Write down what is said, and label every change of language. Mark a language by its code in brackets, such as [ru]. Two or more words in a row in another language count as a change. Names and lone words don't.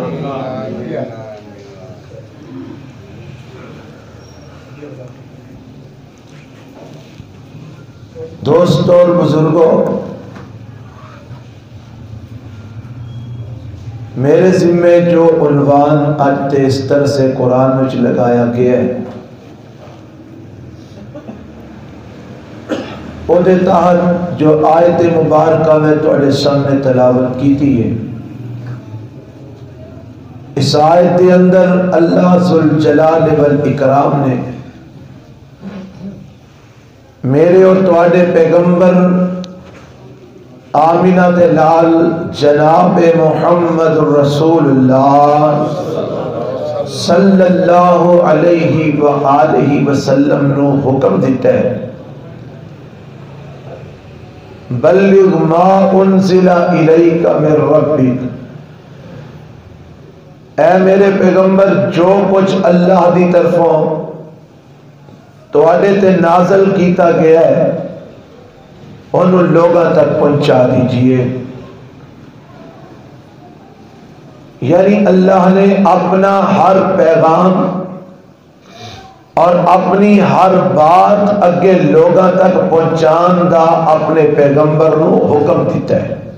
[ur] دوستوں اور بزرگوں، میرے ذمے جو عنوان آج تے اس طرح سے قرآن میں لگایا گیا ہے، وہ دے تحت جو آیت مبارکہ میں تھوڑے سامنے تلاوت کی تھی ہے، [pa] اس آیت کے اندر اللہ ذوالجلال والاکرام نے میرے اور تواڈے پیغمبر آمینہ دے لال جناب محمد رسول اللہ صلی اللہ علیہ وآلہ وسلم نو حکم دیتا ہے، [ar] بلغ ما انزل الیک من ربک، [pa] اے میرے پیغمبر جو کچھ اللہ دی طرفوں تواڈے تے نازل کیتا گیا ہے انہوں لوگوں تک پہنچا دیجئے۔ یعنی اللہ نے اپنا ہر پیغام اور اپنی ہر بات اگے لوگوں تک پہنچان دا اپنے پیغمبر نو حکم دیتا ہے،